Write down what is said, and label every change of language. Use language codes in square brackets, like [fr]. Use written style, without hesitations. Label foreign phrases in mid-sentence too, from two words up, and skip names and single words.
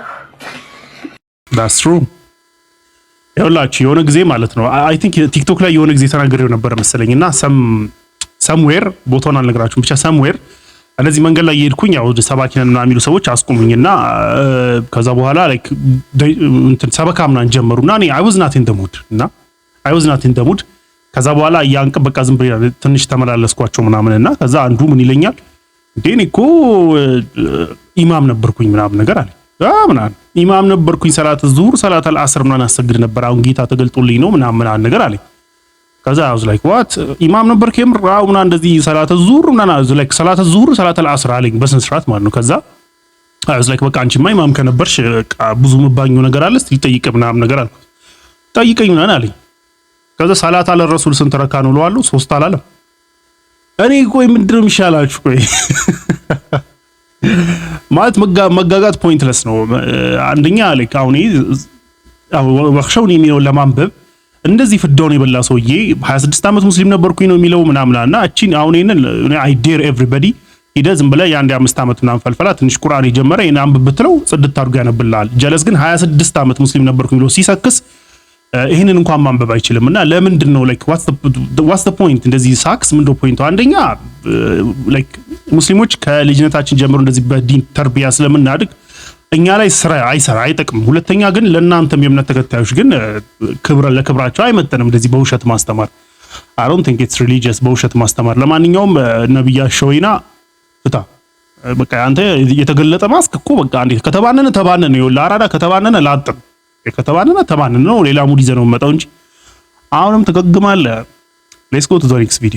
[en] that's true [am] ይኸውላችሁ የሆነ ጊዜ ማለት ነው [en] I think [am] ቲክቶክ ላይ የሆነ ጊዜ ተናግሬው ነበር መሰለኝና somewhere ቦታውን አልነግራችሁም ብቻ somewhere እንደዚህ መንገድ ላይ እየሄድኩኝ ያው ሰባኪነን ምናምን የሚሉ ሰዎች አስቆሙኝና ከዛ በኋላ ላይክ እንትን ሰበካ ምናምን ጀመሩና እኔ [en] I was not in the mood [am] ከዛ በኋላ ያንቀ በቃ ዝም ብዬ ትንሽ ተመላለስኳቸው ምናምንና ከዛ አንዱ ምን ይለኛል እንዴ እኮ ኢማም ነበርኩኝ ምናምን ነገር አለ ምናምን ኢማም ነበርኩኝ [ar] صلاة الظهر صلاة العصر [am] ምናምን አሰግድ ነበር አሁን ጌታ ተገልጦልኝ ነው ምናምን ነገር አለ ከዛ [en] I was like what [am] ኢማም ነበርክ የምራው ምናምን እንደዚህ [ar] صلاة الظهر [am] ምናምን like [ar] صلاة الظهر صلاة العصر [am] አለኝ በስነ ስርዓት ማለት ነው ከዛ [en] I was like [am] በቃ አንቺማ ኢማም ከነበርሽ ብዙ መባኘው ነገር አለ እስቲ ጠይቅ ምናምን ነገር አልኩት ጠይቀኝ ምናምን አለኝ ከዛ ሰላት አለ ረሱል ስንት ረካ ነው ለዋለው 3 አላለም እኔ ቆይ ምንድነው የሚሻላችሁ ቆይ ማለት መጋጋት ፖይንትለስ ነው አንደኛ ላይክ አሁን ወክሸውን የሚለው ለማንበብ እንደዚህ ፍዳውን የበላ ሰውዬ 26 ዓመት ሙስሊም ነበርኩኝ ነው የሚለው ምናምናና እቺን አሁን እኔ [en] I dare everybody [am] ዝም ብለህ የአንድ 5 ዓመት ምናምን ፈልፈላ ትንሽ ቁርአን የጀመረ እና አንብብ ብትለው ጽድት አድርጎ ያነብልሃል ጀለስ ግን 26 ዓመት ሙስሊም ነበርኩኝ ብሎ ሲሰክስ ይሄንን እንኳን ማንበብ አይችልምና ለምንድን ነው ላይክ [en] what's the point [am] እንደዚህ ሳክስ ምንድነው ፖይንቱ? አንደኛ ላይክ ሙስሊሞች ከልጅነታችን ጀምሮ እንደዚህ በዲን ተርቢያ ስለምናድግ እኛ ላይ ስራ አይጠቅም። ሁለተኛ ግን ለእናንተም የእምነት ተከታዮች ግን ለክብራቸው አይመጥንም እንደዚህ በውሸት ማስተማር [en] I don't think it's religious [am] በውሸት ማስተማር። ለማንኛውም ነብያ ሸወይና ፍታ በቃ አንተ የተገለጠ ማስክ እኮ በቃ አንዴ ከተባነነ ነው ለአራዳ ከተባነነ ላጥም ከተባነነ ተባነነ ነው ሌላ ሙድ ይዘነው መጣው እንጂ አሁንም ተገግማለህ። [en] let's go to the next video